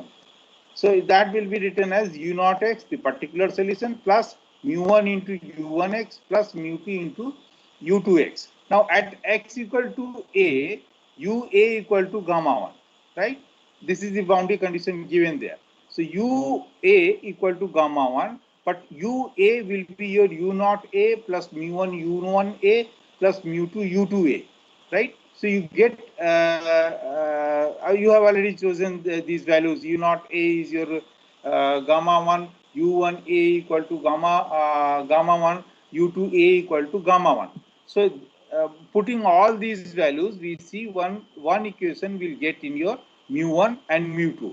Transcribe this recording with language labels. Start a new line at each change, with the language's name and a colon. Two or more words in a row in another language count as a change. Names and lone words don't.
English: So that will be written as u0x, the particular solution, plus mu1 into u1x plus mu2 into u2x. Now at x equal to a, ua equal to gamma 1, right? This is the boundary condition given there. So ua equal to gamma 1, but ua will be your u0 a plus mu1 u1 a plus mu2 u2 a, right? So you get, you have already chosen these values. U0 a is your gamma 1, u1 a equal to gamma 1, u2 a equal to gamma 1. So putting all these values, we see one equation will get in your mu1 and mu2.